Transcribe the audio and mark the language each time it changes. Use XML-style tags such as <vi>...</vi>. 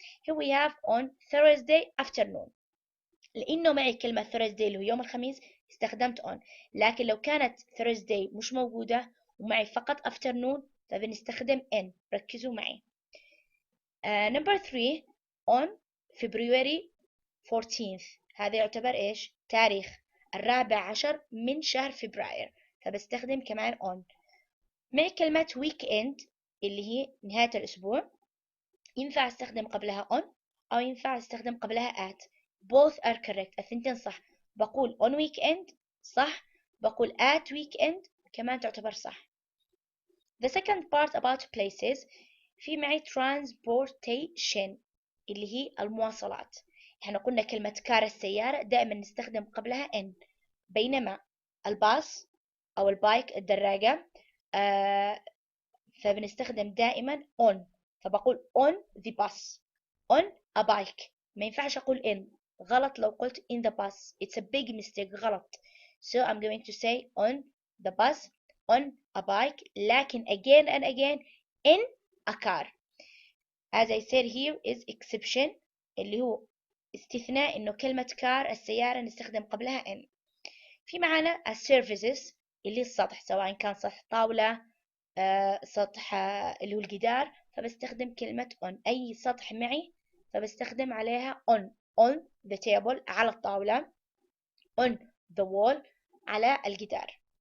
<en>Here we have on Thursday afternoon.</en> <ar>لأنه معي كلمة Thursday اللي هو يوم الخميس استخدمت on. لكن لو كانت Thursday مش موجودة ومعي فقط afternoon فبنستخدم in. ركزوا معي.</ar> <en>Number 3 on February 14th.</en> <ar>هذا يعتبر إيش؟ تاريخ 14 من شهر فبراير فبستخدم كمان on. مع كلمة weekend اللي هي نهاية الأسبوع ينفع استخدم قبلها on أو ينفع استخدم قبلها at.</ar> <en>both are correct.</en> <ar>الثنتين صح. بقول on weekend صح. بقول at weekend كمان تعتبر صح.</ar> <en>The second part about places</en> <ar>في معي</ar> <en>transportation</en> <ar>اللي هي المواصلات. احنا قلنا كلمة كار السيارة دائما نستخدم قبلها in. بينما الباص أو البايك الدراجة فبنستخدم دائما on. فبقول</ar> <en>on the bus on a bike.</en> <ar>ما ينفعش أقول in. غلط لو قلت</ar> <en>in the bus. It's a big mistake. غلط. So I'm going to say on the bus on a bike. لكن again and again in a car. As I said here is exception</en> <ar>اللي هو استثناء إنه كلمة car السيارة نستخدم قبلها</ar> <en>in.</en> <ar>في معنا services اللي السطح سواء كان سطح طاولة سطح اللي هو الجدار فبستخدم كلمة on. أي سطح معي فبستخدم عليها</ar> <en>on the table</en> <ar>على الطاولة</ar> <en>on the wall</en> <ar>على الجدار.</ar>